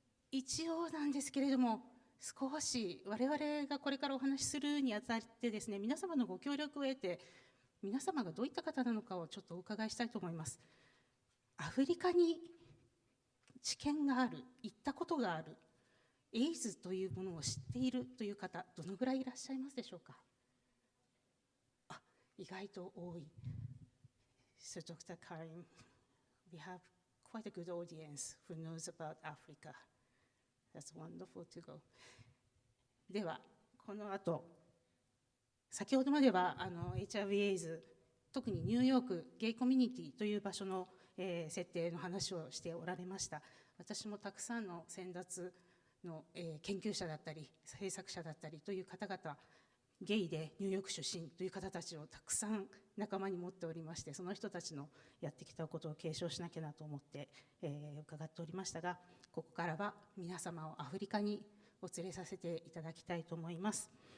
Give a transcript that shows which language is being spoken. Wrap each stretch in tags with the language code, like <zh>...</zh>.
<ja>一応なんですけれども、少し我々がこれからお話しするにあたってですね、皆様のご協力を得て、皆様がどういった方なのかをちょっとお伺いしたいと思います。アフリカに知見がある、行ったことがある、エイズというものを知っているという方、どのぐらいいらっしゃいますでしょうか。意外と多い。</ja> <en>So Dr. Karim, we have quite a good audience who knows about Africa. That's wonderful to go.</en> <ja>では、この後、先ほどまではHIV エイズ、特にニューヨークゲイコミュニティという場所の、設定の話をしておられました。私もたくさんの先達の、研究者だったり制作者だったりという方々、ゲイでニューヨーク出身という方たちをたくさん仲間に持っておりまして、その人たちのやってきたことを継承しなきゃなと思って、伺っておりましたが、ここからは皆様をアフリカにお連れさせていただきたいと思います。</ja>